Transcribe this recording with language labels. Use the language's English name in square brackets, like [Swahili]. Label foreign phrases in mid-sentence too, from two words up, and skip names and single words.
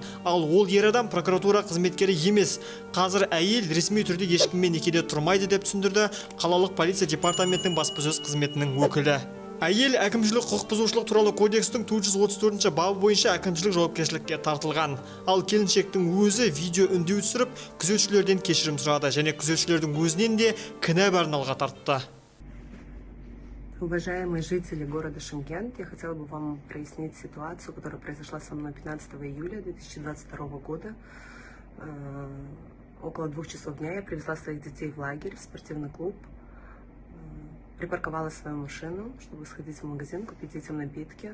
[Kazakh] Ал ол ер адам прокуратура қызметкері емес. Қазір әйел ресми түрде ешкіммен некеде тұрмайды деп түсіндірді қалалық полиция департаментінің баспасөз қызметінің өкілі. Әйел әкімшілік құқық бұзушылық туралы кодекстің 434 бабы бойынша әкімшілік жауапкершілікке тартылған. Ал келіншектің өзі видео үндеу түсіріп, күзетшілерден кешірім сұрады және күзетшілердің өзінен де кінә барын алға тартты. [Russian] Уважаемые жители города Шымкент, я хотела бы вам прояснить ситуацию, которая произошла со мной 15 июля 2022 года. Около 2 часов дня я привезла своих детей в лагерь, в спортивный клуб. Припарковала свою машину, чтобы сходить в магазин, купить детям напитки.